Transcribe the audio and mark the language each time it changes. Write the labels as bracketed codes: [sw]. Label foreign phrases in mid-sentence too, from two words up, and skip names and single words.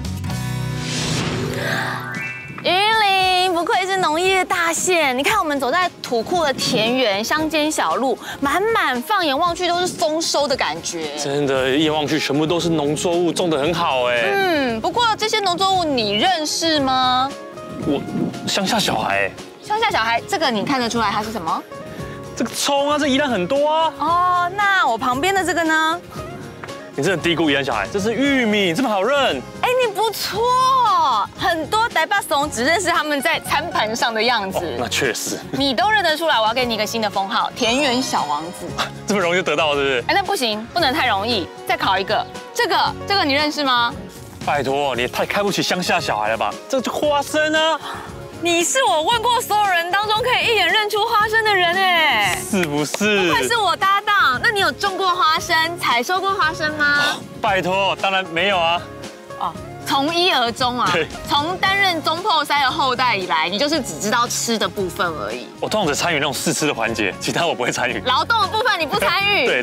[zh] 雲林不愧是農業大縣，你看我們走在土庫的田園、鄉間小路，滿滿放眼望去都是豐收的感覺。真的，一眼望去全部都是農作物，種得很好哎。不過這些農作物你認識嗎？我鄉下小孩。鄉下小孩，這個你看得出來它是什麼？這個蔥啊，這宜蘭很多啊。哦，那我旁邊的這個呢？你真的低估宜蘭小孩，這是玉米，這麼好認。哎，你不錯，很多台北怂只認識他們在餐盤上的樣子。哦，那確實。你都認得出來，我要給你一個新的封號——田園小王子。這麼容易就得到了，是不是？哎，那不行，不能太容易。再考一個，這個你認識嗎？拜託，你也太看不起鄉下小孩了吧？這就花生啊！你是我問過所有人當中可以一眼認出花生的人哎，是不是？不愧是我搭檔。那你有種過花生、採收過花生嗎？拜託，當然沒有啊。哦，從一而終啊。對。從擔任中破塞的後代以來，你就是只知道吃的部分而已。我通常只參與那種試吃的環節，其他我不會參與。勞動的部分你不參與？對，